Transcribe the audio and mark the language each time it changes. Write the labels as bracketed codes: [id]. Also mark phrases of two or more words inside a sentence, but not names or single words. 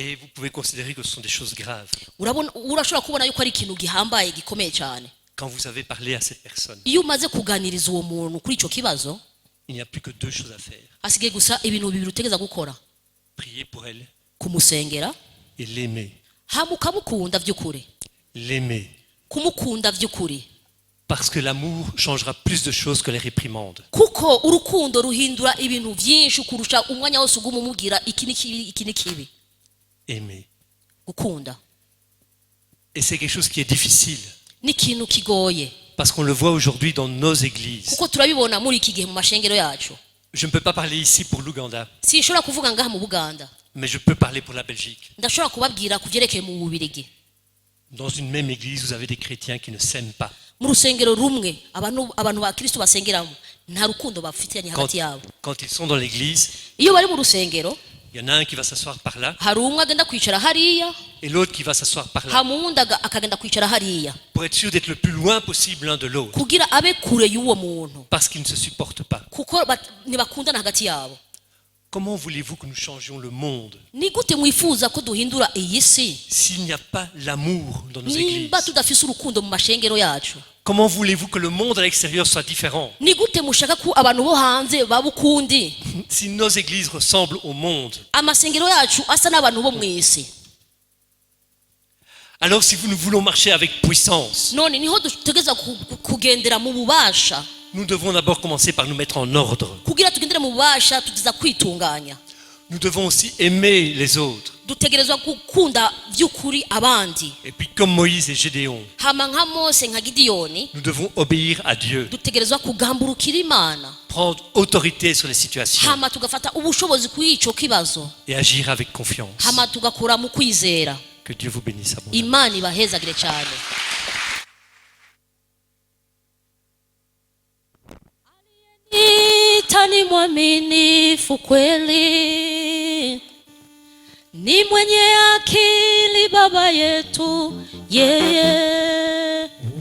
[fr] et vous pouvez considérer que ce sont des choses graves, [rn] urashobora kubona yuko ari ikintu gihambaye gikomeye cyane. [fr] quand vous avez parlé à cette personne, [rn] Iyo umaze kuganiriza uwo muntu kuri icyo kibazo, [fr] il n'y a plus que deux choses à faire. [rn] hasigaye gusa ibintu bibiri utegeza gukora: [fr] Prier pour elle [rn] kumusengera, [fr] et l'aimer. [rn] hama ukamukunda by'ukuri, [fr] L'aimer. [rn] kumukunda by'ukuri, [fr] Parce que l'amour changera plus de choses que les réprimandes. [rn] kuko urukundo ruhindura ibintu byinshi kurusha umwanya wose uguma umubwira iki ni kibi iki ni kibi. [fr] Aimer. [rn] Gukunda [fr] Et c'est quelque chose qui est difficile. [rn] ni ikintu kigoye, [fr] Parce qu'on le voit aujourd'hui dans nos églises. [rn] kuko turabibona muri iki gihe mu mashengero yacu. [fr] Je ne peux pas parler ici pour l'Ouganda, [rn] Sinshobora kuvuga ngaha mu Buganda, [fr] mais je peux parler pour la Belgique. [rn] ndashobora kubabwira ku byerekeye mu Bubiligi. [fr] Dans une même église, vous avez des chrétiens qui ne s'aiment pas. [rw] Mu rusengero rumwe abantu ba Kristo basengeramo nta rukundo bafitanye hagati yabo. [fr] Quand ils sont dans l'église, [rn] Iyo bari mu rusengero, [fr] il y en a un qui va s'asseoir par là [rn] hari umwe agenda kwicara hariya, [fr] et l'autre qui va s'asseoir par là, [rn] hama uwundi akagenda kwicara hariya, [fr] pour être sûr d'être le plus loin possible l'un de l'autre, [rn] kugira abe kure y'uwo muntu, [fr] parce qu'ils ne se supportent pas. [rn] kuko ntibakundana hagati yabo. [fr] Comment voulez-vous que nous changions le monde [rn] Ni gute mwifuza ko duhindura iyi si [fr] s'il n'y a pas l'amour dans nos églises? [rn] nimba tudafise urukundo mu mashengero yacu? [fr] Comment voulez-vous que le monde à l'extérieur soit différent [rn] Ni gute mushaka ko abantu bo hanze baba ukundi, [fr] si nos églises ressemblent au monde? [rn] amasengero yacu asa n'abantu bo mu isi? [fr] Alors si nous voulons marcher avec puissance, [rn] None niho dutegeza kugendera mu bubasha. [fr] nous devons d'abord commencer par nous mettre en ordre. [rn] Kugira tugendere mu bubasha tugeza kwitunganya. [fr] Nous devons aussi aimer les autres. [rn] Dutegerezwa gukunda by'ukuri abandi. [fr] Et puis comme Moïse et Gédéon, [rn] Hama nka Mose nka Gideyoni, [fr] nous devons obéir à Dieu, [rn] dutegerezwa kugamburukira Imana, [fr] prendre autorité sur les situations [rn] hama tugafata ubushobozi kuri ico kibazo, [fr] et agir avec confiance. [rn] hama tugakora mu kwizera. [fr] Que Dieu vous bénisse abondamment. [rn] Imana ibahezagire cyane. [sw] Ni mwaminifu kweli, ni mwenye akili Baba yetu yeye.